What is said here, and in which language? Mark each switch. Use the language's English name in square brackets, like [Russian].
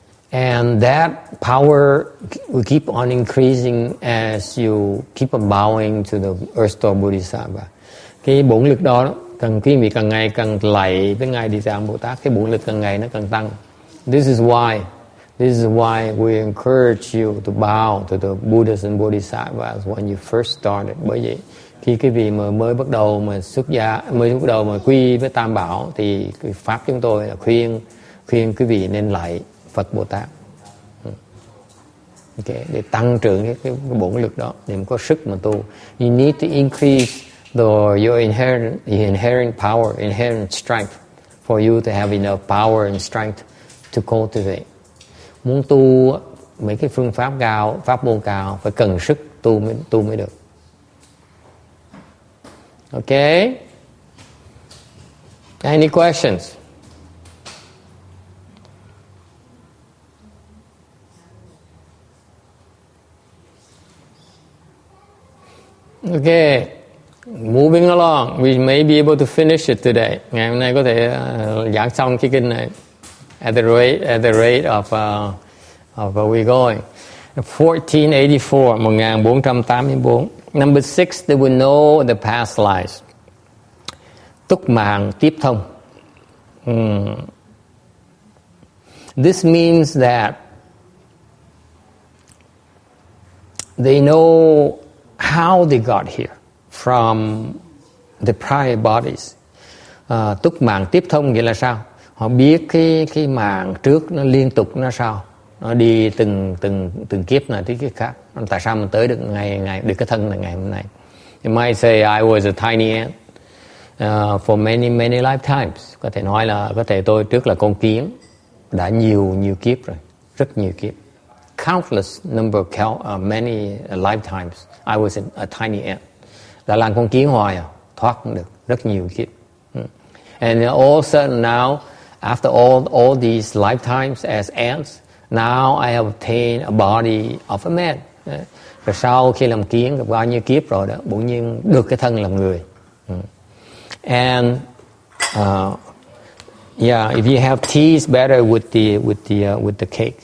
[English] And that power will keep on increasing as you keep on bowing to the Earth Store Bodhisattva. [Vietnamese] Cái bổn lực đó quý vị càng ngày càng lạy với ngài Địa Tạng Bồ Tát, cái bổn lực càng ngày nó càng tăng. [English] This is why we encourage you to bow to the Buddhas and Bodhisattvas when you first started. [Vietnamese] Bởi vậy khi quý vị mà mới bắt đầu mà xuất gia, mới bắt đầu mà quy với Tam Bảo thì cái pháp chúng tôi là khuyên quý vị nên lạy Phật Bồ Tát. Okay, để tăng trưởng cái bổn lực đó để có sức mà tu. [English] You need to increase your inherent power, inherent strength for you to have enough power and strength to cultivate. [Vietnamese] Muốn tu mấy cái phương pháp cao, pháp môn cao phải cần sức tu mới được. [English] Okay? Any questions? Okay. Moving along, we may be able to finish it today. [Vietnamese] Ngày hôm nay có thể giảng xong cái kinh này. [English] At the rate of where we're going. 1484. Number 6, they will know the past lives. [Vietnamese] Túc mạng tiếp thông. [English] This means that they know how they got here from the prior bodies. [Vietnamese] Túc mạng tiếp thông nghĩa là sao? Họ biết cái mạng trước nó liên tục nó sao, nó đi từng kiếp này tới kiếp khác. Tại sao mình tới được ngày được cái thân là ngày hôm nay? [English] You might say I was a tiny ant for many lifetimes. [Vietnamese] Có thể nói là tôi trước là con kiến, đã nhiều kiếp rồi, rất nhiều kiếp. [English] Countless number many lifetimes I was a tiny ant. [Vietnamese] Đã làm con kiến hoài thoát không được, rất nhiều kiếp. [English] And all of a sudden now, after all these lifetimes as ants, now I have obtained a body of a man. [Vietnamese] Rồi sau khi làm kiến gặp bao nhiêu kiếp rồi đó, bỗng nhiên được cái thân làm người. [English] And yeah, if you have tea, it's better with the cake.